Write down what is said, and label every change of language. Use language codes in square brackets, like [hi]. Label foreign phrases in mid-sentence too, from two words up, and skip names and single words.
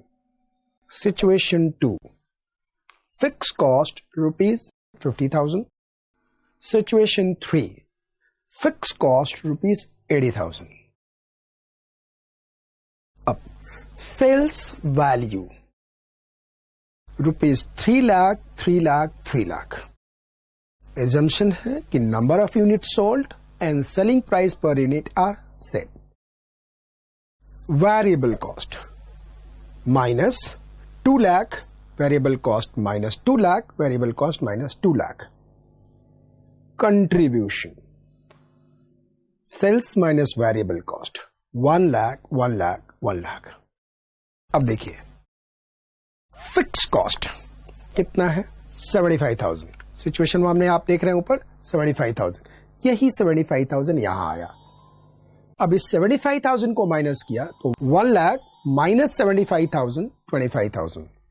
[en] Situation 2. Fixed cost rupees 50,000. Situation 3. Fixed cost rupees 80,000. Up. Sales value rupees 3 lakh, 3 lakh, 3 lakh. Assumption [hi] है कि [en] number of units sold and selling price per unit are same. Variable cost minus 2 lakh, variable cost minus 2 lakh, variable cost minus 2 lakh. Contribution. Sales minus variable cost 1 lakh, 1 lakh, 1 lakh. [hi] अब देखिए [en] fix cost [hi] कितना है 75,000. [en] situation one [hi] में आप देख रहे हैं ऊपर 75,000. यही 75,000 यहां आया. अब इस 75,000 को माइनस किया तो 1 लाख माइनस 75,000 25,000.